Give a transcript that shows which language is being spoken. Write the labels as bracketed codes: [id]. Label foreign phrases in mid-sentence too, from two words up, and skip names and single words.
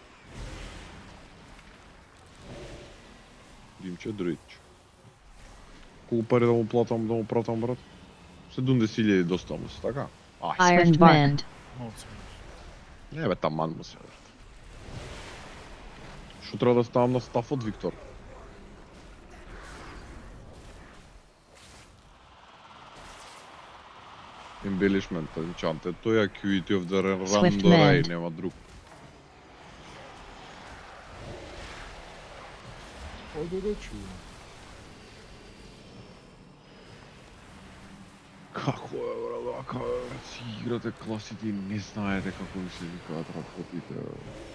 [mk] Димче, друидче. Колку пари да му платам, да му пратам, брат? 70.000 доста му се, така? Iron Mand. Малце. Не бе, таман му се, брат. Што треба да ставам на стафот, Виктор? [en] Embellishment, enchanted, [mk] тој е Acuity of the Swift Randorai, Mand. нема друг. Оде речи. Како е, брат, вака, си играте класите и не знаете како ви се викаат работите, бе.